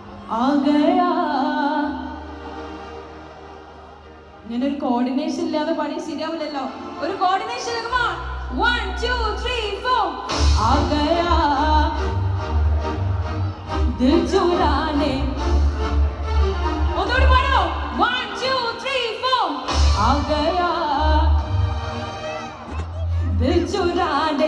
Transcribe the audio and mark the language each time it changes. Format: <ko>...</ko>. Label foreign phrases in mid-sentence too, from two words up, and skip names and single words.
<hi>आ गया.</hi> <ml>ഇങ്ങനൊരു കോർഡിനേഷൻ ഇല്ലാതെ പാടി ശരിയാവില്ലല്ലോ. ഒരു കോർഡിനേഷൻ. 1 2 3 4.</ml> <hi>आ गया दिल चुराने.</hi> <ml>ഒന്നുകൂടി പാടോ. 1 2 3 4.</ml> <hi>आ गया दिल चुराने.</hi>